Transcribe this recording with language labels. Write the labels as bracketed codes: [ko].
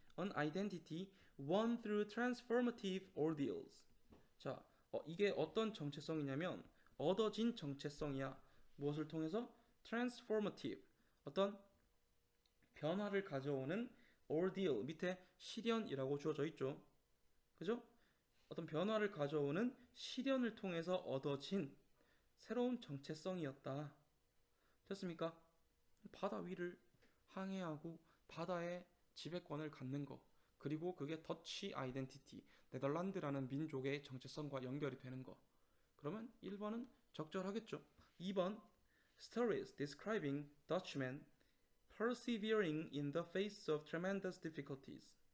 [en] An identity won through transformative ordeals. [ko] 자, 이게 어떤 정체성이냐면 얻어진 정체성이야. 무엇을 통해서? transformative, 어떤 변화를 가져오는 ordeal, 밑에 시련이라고 주어져 있죠. 그죠? 어떤 변화를 가져오는 실현을 통해서 얻어진 새로운 정체성이었다. 됐습니까? 바다 위를 항해하고 바다의 지배권을 갖는 거. 그리고 그게 더치 아이덴티티, 네덜란드라는 민족의 정체성과 연결이 되는 거. 그러면 1번은 적절하겠죠. [en] 2번 Stories describing Dutchmen persevering in the face of tremendous difficulties.